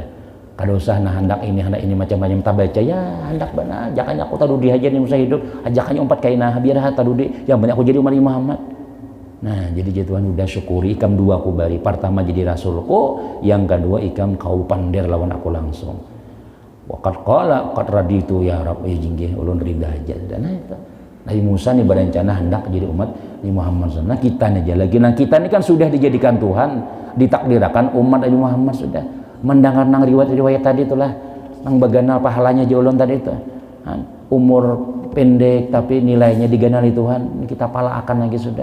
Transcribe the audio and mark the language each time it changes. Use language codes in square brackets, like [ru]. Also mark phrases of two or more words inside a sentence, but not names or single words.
[bjn] Kada usah nah hendak ini macam-macam tak baca ya, hendak benar ajakannya aku tadudi aja nih masa hidup, ajakannya umpat kainah biar tadudi yang banyak aku jadi umat Muhammad. Nah jadi Tuhan udah syukuri ikam dua aku bari, pertama jadi rasulku, yang kedua ikam kau pander lawan aku langsung. [ar] وقد قال قد رضيت يا رب, [bjn] jinggih ulun rida aja. [id] Nah itu Nabi Musa nih berencana hendak jadi umat Nabi Muhammad. Nah kita aja lagi, nah kita ini kan sudah dijadikan Tuhan, ditakdirkan umat Nabi Muhammad sudah. [bjn] Mendengar nang riwayat tadi itulah nang baganal pahalanya jolon tadi itu, umur pendek tapi nilainya diganali Tuhan, kita pala akan lagi sudah.